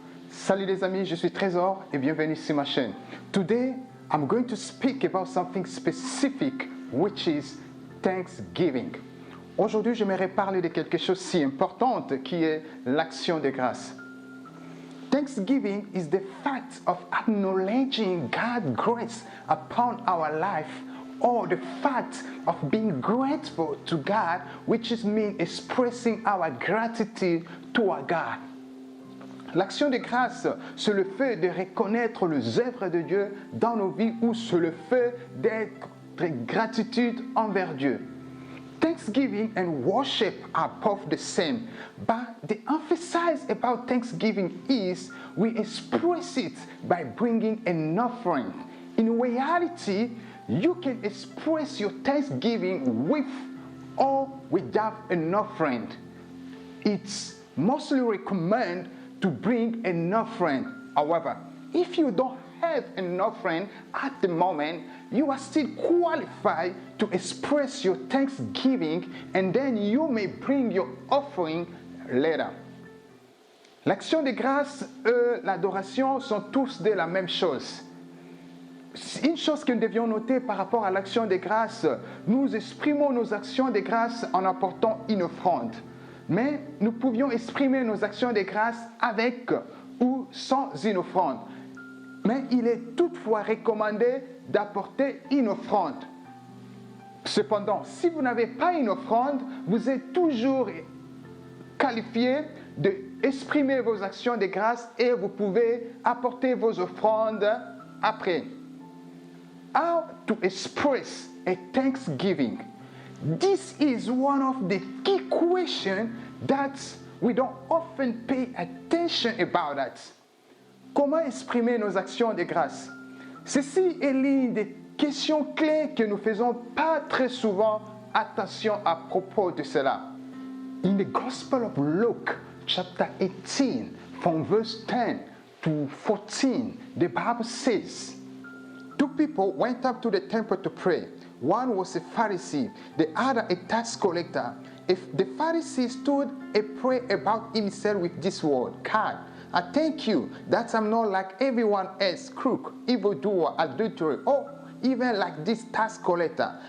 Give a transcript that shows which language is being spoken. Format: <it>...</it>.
<fr>Salut les amis, je suis Trésor et bienvenue sur ma chaîne.</fr> <en>Today, I'm going to speak about something specific, which is Thanksgiving.</en> <fr>Aujourd'hui, j'aimerais parler de quelque chose si important qui est l'action de grâce.</fr> <en>Thanksgiving is the fact of acknowledging God's grace upon our life, or the fact of being grateful to God, which is mean expressing our gratitude to our God.</en> <fr>L'action de grâce, c'est le fait de reconnaître les œuvres de Dieu dans nos vies, ou c'est le fait d'être gratitude envers Dieu.</fr> <en>Thanksgiving and worship are both the same, but the emphasis about Thanksgiving is we express it by bringing an offering. In reality, you can express your thanksgiving with or without an offering. It's mostly recommended to bring an offering. However, if you don't have an offering at the moment, you are still qualified to express your thanksgiving, and then you may bring your offering later.</en> <fr>L'action de grâce et l'adoration sont tous de la même chose. Une chose que nous devions noter par rapport à l'action de grâce, nous exprimons nos actions de grâce en apportant une offrande. Mais nous pouvions exprimer nos actions de grâce avec ou sans une offrande. Mais il est toutefois recommandé d'apporter une offrande. Cependant, si vous n'avez pas une offrande, vous êtes toujours qualifié d'exprimer vos actions de grâce et vous pouvez apporter vos offrandes après.</fr> <en>How to express a thanksgiving? This is one of the key questions that we don't often pay attention about that.</en> <fr>Comment exprimer nos actions de grâce? Ceci est l'une des questions clés que nous ne faisons pas très souvent attention à propos de cela.</fr> <en>In the Gospel of Luke, chapter 18, from verse 10 to 14, the Bible says, two people went up to the temple to pray. One was a Pharisee, the other a tax collector. If the Pharisee stood and prayed about himself with this word, God, I thank you that I'm not like everyone else, crook, evildoer, adulterer, or even like this tax collector.</en>